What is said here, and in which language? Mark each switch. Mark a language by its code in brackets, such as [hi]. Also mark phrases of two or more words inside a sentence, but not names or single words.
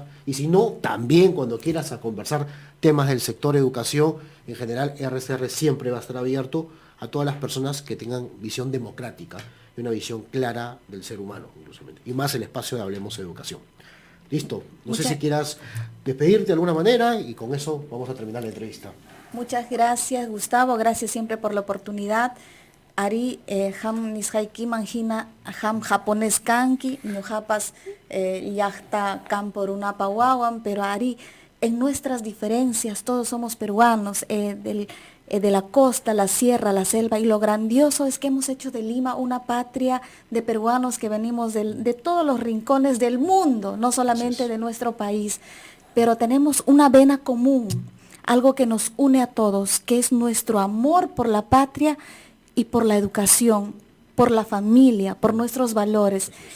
[es] Y si no, también cuando quieras a conversar temas del sector educación, en general RCR siempre va a estar abierto a todas las personas que tengan visión democrática y una visión clara del ser humano, inclusivamente. Y más el espacio de Hablemos de Educación. Listo. No sé si quieras despedirte de alguna manera y con eso vamos a terminar la entrevista. Muchas gracias, Gustavo. Gracias siempre por la oportunidad. [qu] Ari ham nishaiki manjina ham japonés kanki, ñujapas yachta camporunapa wawan, pero Ari, [es] en nuestras diferencias todos somos peruanos, de la costa, la sierra, la selva, y lo grandioso es que hemos hecho de Lima una patria de peruanos que venimos de todos los rincones del mundo, no solamente de nuestro país, pero tenemos una vena común, algo que nos une a todos, que es nuestro amor por la patria y por la educación, por la familia, por nuestros valores.